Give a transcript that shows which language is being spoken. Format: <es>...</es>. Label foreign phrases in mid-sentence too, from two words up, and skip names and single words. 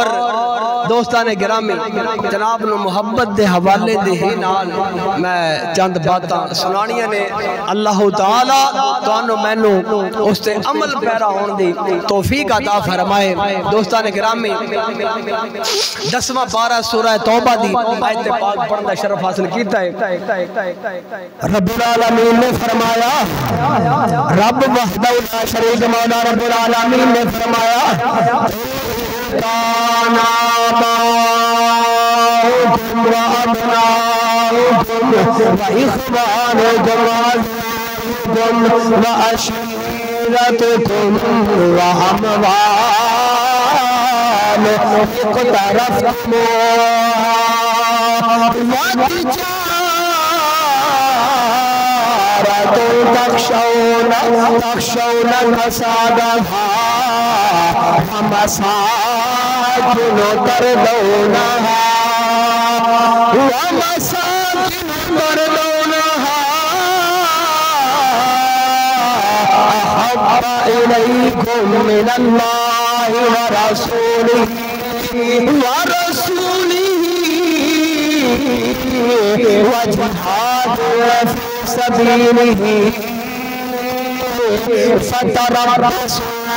<pa>دوستان گرامی جناب نو محبت دے حوالے دے ہی نال میں چند باتاں سنانیاں نے اللہ تعالیٰ تو انہوں میں نو اس تے عمل پیرا ہون دی توفیق عطا فرمائے دوستان گرامی 10واں پارہ سورہ توبہ دی آیت پاک پڑھنا شرف حاصل کیتا ہے</pa> <ar>رب العالمین</ar> <pa>نے فرمایا</pa> <ar>رب وحدہ لا شریک مولا رب العالمین</ar> <pa>نے فرمایا</pa> <ar>کانا باؤکم و ابناؤکم و اخوانکم و عشیرتکم و اموال اقترفتموها و تجارت تخشون کسادها ومساكن ترضونها أحب إليكم من الله ورسوله وجهاد في سبيله فتربصوا</ar>